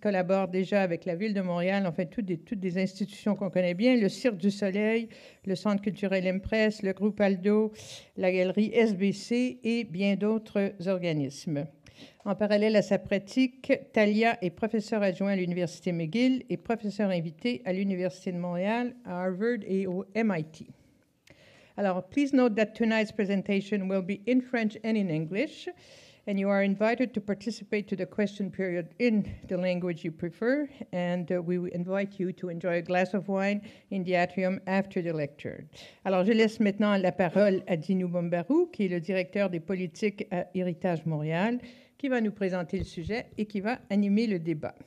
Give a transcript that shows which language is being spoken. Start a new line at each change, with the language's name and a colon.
French: collabore déjà avec la Ville de Montréal, enfin toutes des institutions qu'on connaît bien, le Cirque du Soleil, le Centre culturel Impress, le groupe Aldo, la galerie SBC et bien d'autres organismes. En parallèle à sa pratique, Talia est professeure adjoint à l'Université McGill et professeure invitée à l'Université de Montréal, à Harvard et au MIT. Alors,
English: please note that tonight's presentation will be in French and in English. And you are invited to participate to the question period in the language you prefer, and we invite you to enjoy a glass of wine in the atrium after the lecture.
French: Alors, je laisse maintenant la parole à Dino Bombarou, qui est le directeur des politiques à Héritage Montréal, qui va nous présenter le sujet et qui va animer le débat.